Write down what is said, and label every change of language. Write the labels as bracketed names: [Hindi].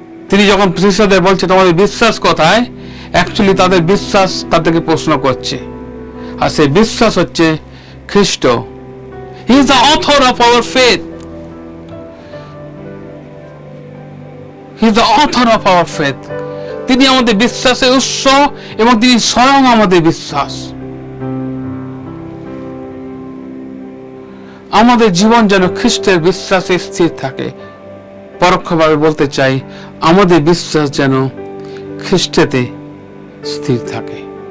[Bangla] তিনি যখন শিষ্যদের বলছে তোমাদের বিশ্বাস কোথায়, অ্যাকচুয়ালি তাদের বিশ্বাস তাদেরকে প্রশ্ন করছে, আর সেই বিশ্বাস হচ্ছে খ্রিস্ট। [English] He is the author of our faith. He is the author of our faith. [Bangla] তিনি আমাদের বিশ্বাসের উৎস এবং তিনি স্বয়ং আমাদের বিশ্বাস। আমাদের জীবন যেন খ্রিস্টের বিশ্বাসে স্থির থাকে। পরোক্ষভাবে বলতে চাই, আমাদের বিশ্বাস যেন খ্রিস্টেতে স্থির থাকে।